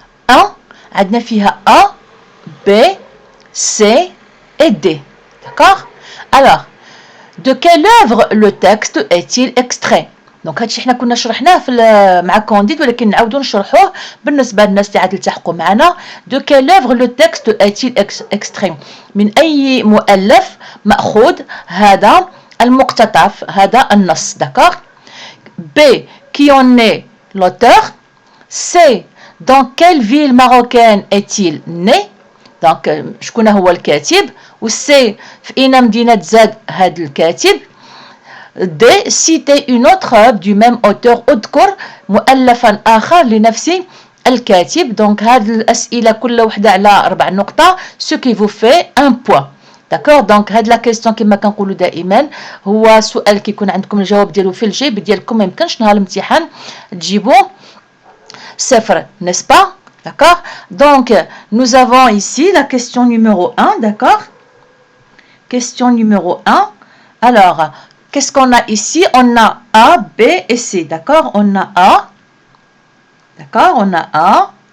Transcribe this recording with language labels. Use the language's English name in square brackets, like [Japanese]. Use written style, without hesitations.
[French] 1 عندنا فيها A, B, C et D. D'accord? Alors, de quelle œuvre le texte est-il extrait? [Arabic] دونك هادشي حنا كنا شرحناه مع كونديد ولكن نعاودو نشرحوه بالنسبه للناس اللي عاد التحقوا معنا. [French] De quelle œuvre le texte est-il extrait? [Arabic] من اي مؤلف ماخوذ هذا المقتطف هذا النص. [French] d'accord? B, qui en est l'auteur? C, dans quelle ville marocaine est-il né? [Arabic] دونك شكون هو الكاتب؟ وسي في اين مدينه زاد هذا الكاتب؟ D, citer une autre œuvre du même auteur. اذكر مؤلفا آخر لنفس الكاتب. [French] donc هذه الأسئلة كل وحدة على 4 نقطة, ce qui vous fait un point. d'accord? [Arabic] donc هذه لا كيستيون كما كنقولوا دائما هو سؤال كيكون عندكم الجواب ديالو في الجيب ديالكم, ما يمكنش نهار الامتحان تجيبوه [French] صفر, n'est-ce pas? D'accord? Donc, nous avons ici la question numéro 1, d'accord? Question numéro 1. Alors, qu'est-ce qu'on a ici? On a A, B et C, d'accord? On a A. D'accord? On a A.